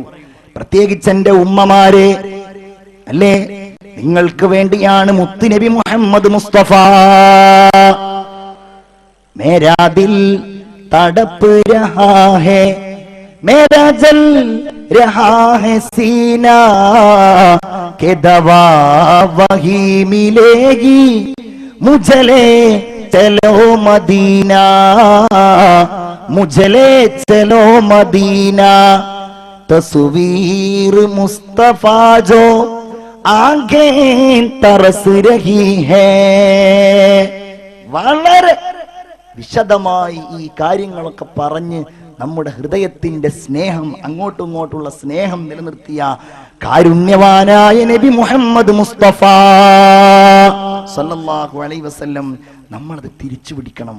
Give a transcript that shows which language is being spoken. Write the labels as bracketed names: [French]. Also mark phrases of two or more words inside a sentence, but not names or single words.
[Malayalam] പ്രത്യേകിച്ച് എന്റെ ഉമ്മമാരെ, അല്ലേ, നിങ്ങൾക്ക് വേണ്ടിയാണ് മുത്തുനബി മുഹമ്മദ് മുസ്തഫ. [Hindi] मेरा दिल तड़प रहा है, मेरा जल रहा है सीना, के दवा वही मिलेगी, मुझे ले चलो मदीना, मुझे ले चलो मदीना, तस्वीर मुस्तफा जो आंखें तरस रही है. [Malayalam] വളരെ വിശദമായി ഈ കാര്യങ്ങളൊക്കെ പറഞ്ഞ് നമ്മുടെ ഹൃദയത്തിന്റെ സ്നേഹം, അങ്ങോട്ടും ഇങ്ങോട്ടുള്ള സ്നേഹം നിലനിർത്തിയ കാരുണ്യവാനായ നബി മുഹമ്മദ് മുസ്തഫ [Arabic] صلى الله عليه وسلم [Malayalam] നമ്മളത് തിരിച്ചു പിടിക്കണം.